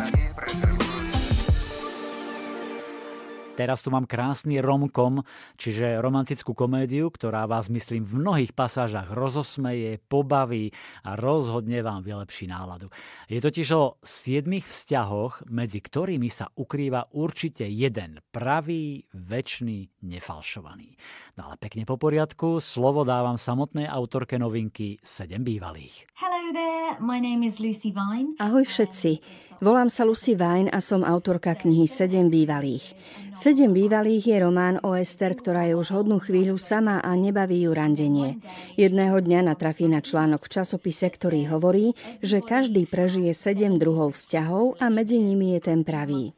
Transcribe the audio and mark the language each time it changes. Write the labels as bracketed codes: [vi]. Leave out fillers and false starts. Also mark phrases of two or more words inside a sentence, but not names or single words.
[sk] Teraz tu mám krásny romkom, čiže romantickú komédiu, ktorá vás, myslím, v mnohých pasážach rozosmeje, pobaví a rozhodne vám vylepší náladu. Je totiž o 7 vzťahoch, medzi ktorými sa ukrýva určite jeden pravý, večný, nefalšovaný. No ale pekne po poriadku, slovo dávam samotnej autorke novinky 7 bývalých. [en] Hello there, my name is Lucy Vine. [sk] Ahoj všetci. Volám sa Lucy Vine a som autorka knihy 7 bývalých. 7 bývalých je román o Ester, ktorá je už hodnú chvíľu sama a nebaví ju randenie. Jedného dňa natrafí na článok v časopise, ktorý hovorí, že každý prežije 7 druhov vzťahov a medzi nimi je ten pravý.